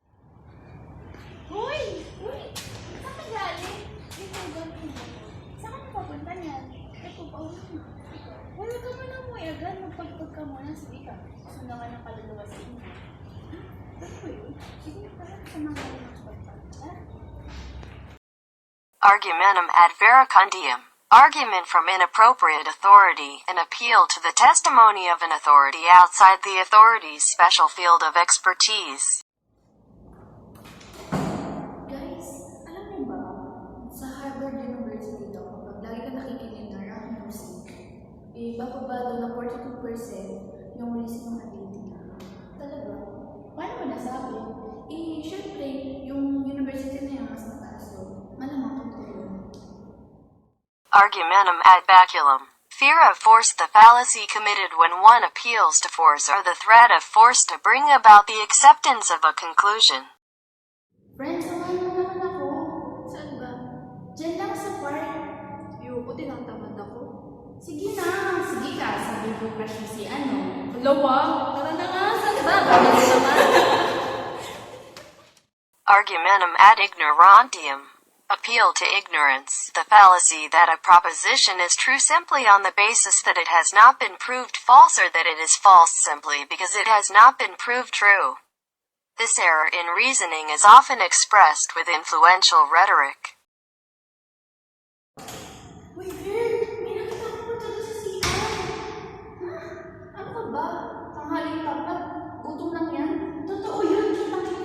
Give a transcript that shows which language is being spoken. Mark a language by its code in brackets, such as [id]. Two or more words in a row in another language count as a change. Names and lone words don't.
[tl] Hoy! Hoy! Saan ka galing? Dito, ganun. Saan ka papunta niyan? Ito pa ulit. Wala ka mo lang mo agad. Magpagpag ka muna. Sige ka. Gusto na nga ng kaluluwa sa inyo. Ano ba yun? Sige na pala. Saan nga lang magpagpag? [la] Argumentum ad verecundiam. [en] Argument from inappropriate authority, an appeal to the testimony of an authority outside the authority's special field of expertise. [tl] Guys, alam niyo ba? Sa Harvard University daw, kapag lagi ka nakikinig ng [en] rock music, [tl] eh, bababa daw ng 42% yung risk ng ability. Talaga? Paano mo nasabi? Eh, syempre, yung university na yan mas mataas daw. Malamang totoo yun. [la] Argumentum ad baculum. [en] Fear of force, the fallacy committed when one appeals to force or the threat of force to bring about the acceptance of a conclusion. [tl] Friends, samahan mo naman ako. Saan ba? Diyan lang sa park. Ayoko, tinatamad ako. Sige na, sige ka. Sabi ko crush mo si ano. Alawa, tara na nga, saan ba? Bakit naman? [la] Argumentum ad ignorantium. [en] Appeal to ignorance, the fallacy that a proposition is true simply on the basis that it has not been proved false or that it is false simply because it has not been proved true. This error in reasoning is often expressed with influential rhetoric. [tl] Uy, girl! May nakita ko po talaga sa CR. Ha? Ano ka ba? Tanghaling tapat. Gutom lang yan. Totoo yun.